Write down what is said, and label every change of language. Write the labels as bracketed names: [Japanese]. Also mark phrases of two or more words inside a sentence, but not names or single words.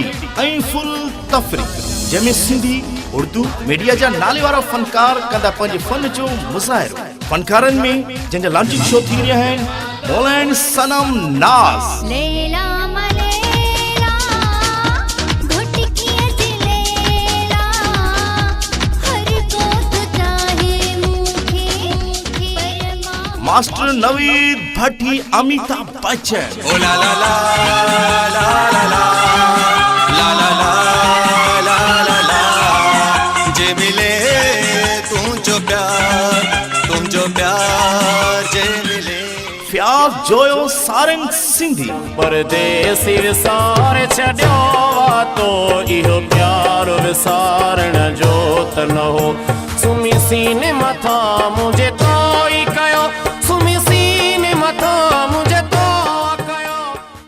[Sindhi] ऐं फुल तफरी जंहिंमें सिंधी उर्दू मीडिया जा नाले वारा फनकार कंदा पंहिंजे फन जो मुज़ाहिरो फनकारनि में जंहिंजा लॉन्चिंग शो थी रहिया आहिनि मौलाना सनम नाज़ मास्टर नवीद भट्टी अमिताभ बच्चन ओ ला ला ला ला ला ला ला ला ला ला ला जे मिले तुम जो प्यार जे मिले फ़याज़ जोयो सारंग सिंधी परदेसी विसार छड्यो तो इहो प्यार विसारण जो त न हो सुमी सीने मथा मुझे तो ई कयो सुमी सीने मथा मुझे तो कयो